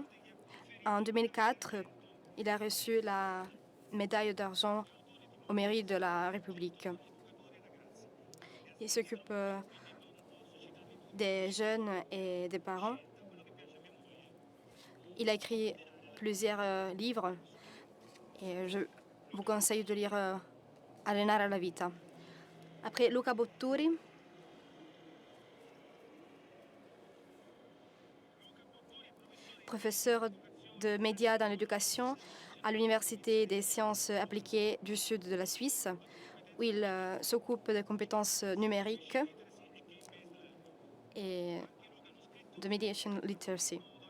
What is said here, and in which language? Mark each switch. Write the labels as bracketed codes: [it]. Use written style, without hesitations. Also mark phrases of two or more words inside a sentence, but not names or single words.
[fr] En 2004, il a reçu la médaille d'argent au mérite de la République. Il s'occupe des jeunes et des parents. Il a écrit plusieurs livres et je vous conseille de lire Allenare la vita. Après, Luca Botturi, professeur de médias dans l'éducation à l'Université des sciences appliquées du sud de la Suisse, où il s'occupe des compétences numériques et de [en] mediation literacy.